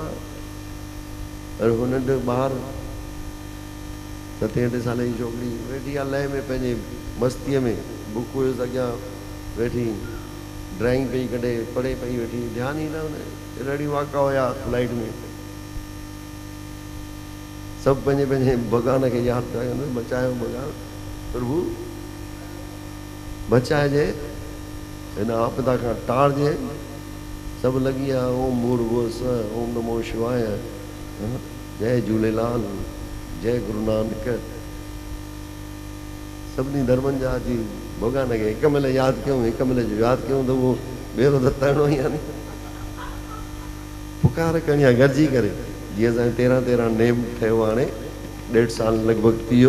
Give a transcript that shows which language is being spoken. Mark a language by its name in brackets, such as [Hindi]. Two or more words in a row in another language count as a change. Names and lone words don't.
[Sindhi] और हुन ॿारु 7-8 साल जी छोकिरी वेठी आहे लय में, पंहिंजे मस्तीअ में, बुक हुयुसि अॻियां वेठी, ड्राइंग पई कढे, पढ़े पई वेठी, ध्यानु ई न हुन। अहिड़ी वाका हुया फ्लाइट में। सभु पंहिंजे पंहिंजे भॻवान खे यादि पिया कनि, बचायो भॻवान, प्रभु बचाइजे, हिन आपदा खां टारजे। सभु लॻी विया, [Sanskrit] ओम भूर्भुवः स्वः, ओम नमो शिवाय, [Sindhi] जय झूलेलाल, जय गुरु नानक। सभिनी धर्मनि जा अची भॻवान खे हिकु महिल यादि कयूं, हिकु महिल जो यादि कयूं, त उहो ॿेड़ो त तरणो ई आहे नी। पुकार करणी आहे गॾिजी करे। जीअं असांजो 13-13 नेम ठहियो, हाणे 1.5 साल लॻभॻि थी वियो।